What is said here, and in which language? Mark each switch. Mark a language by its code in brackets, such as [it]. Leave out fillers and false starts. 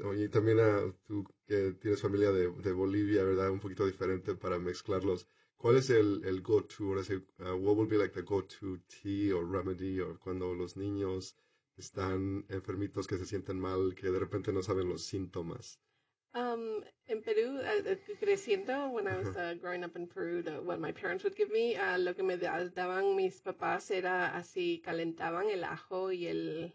[es] Oye, también tú que tienes familia de Bolivia, ¿verdad? Un poquito diferente para mezclarlos. ¿Cuál es el go-to? [en] What would be like the go-to tea or remedy? [es] O cuando los niños están enfermitos, que se sienten mal, que de repente no saben los síntomas. En Perú, creciendo, [en] when I was growing up in Peru, what my parents would give me, [es] lo que me daban mis papás era así, calentaban el ajo y el...